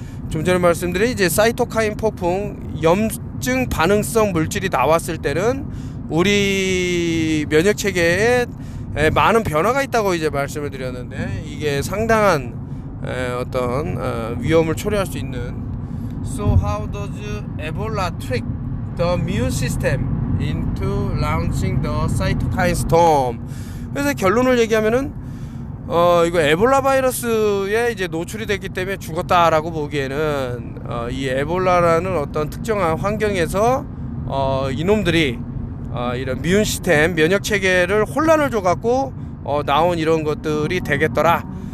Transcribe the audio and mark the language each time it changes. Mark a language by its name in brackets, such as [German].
[Korean] 좀 전에 말씀드린 이제 사이토카인 폭풍 염증 반응성 물질이 나왔을 때는 우리 면역 체계에 많은 변화가 있다고 이제 말씀을 드렸는데 이게 상당한 어떤 위험을 초래할 수 있는. [English] So how does Ebola trick the immune system into launching the cytokine storm? [Korean] 그래서 결론을 얘기하면은 이거 에볼라 바이러스에 이제 노출이 됐기 때문에 죽었다라고 보기에는 이 에볼라라는 어떤 특정한 환경에서 이놈들이 이런 미운 시스템 면역 체계를 혼란을 줘갖고 나온 이런 것들이 되겠더라.